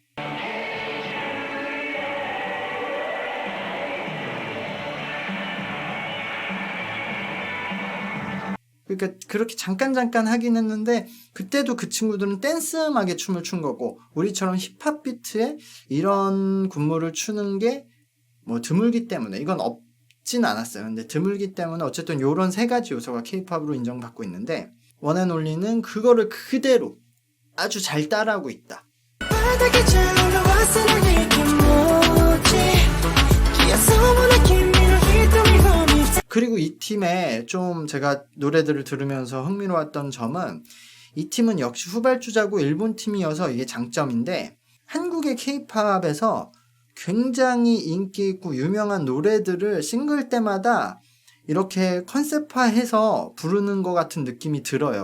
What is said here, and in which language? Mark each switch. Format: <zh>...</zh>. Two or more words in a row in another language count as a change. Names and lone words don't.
<ko>그러니까 그렇게 잠깐 하긴 했는데 그때도 그 친구들은 댄스 음악에 춤을 춘 거고 우리처럼 힙합 비트에 이런 군무를 추는 게 뭐 드물기 때문에 이건 없진 않았어요. 근데 드물기 때문에 어쨌든 요런 세 가지 요소가 K-팝으로 인정받고 있는데 원앤올리는 그거를 그대로 아주 잘 따라하고 있다. 바닥에 올라왔어 널 이렇게 뭐지 기어서</ko> <ja>君の瞳を見せ</ja> <ko>그리고 이 팀의 좀 제가 노래들을 들으면서 흥미로웠던 점은 이 팀은 역시 후발주자고 일본 팀이어서 이게 장점인데 한국의 K-팝에서 굉장히 인기 있고 유명한 노래들을 싱글 때마다 이렇게 컨셉화해서 부르는 것 같은 느낌이 들어요.</ko>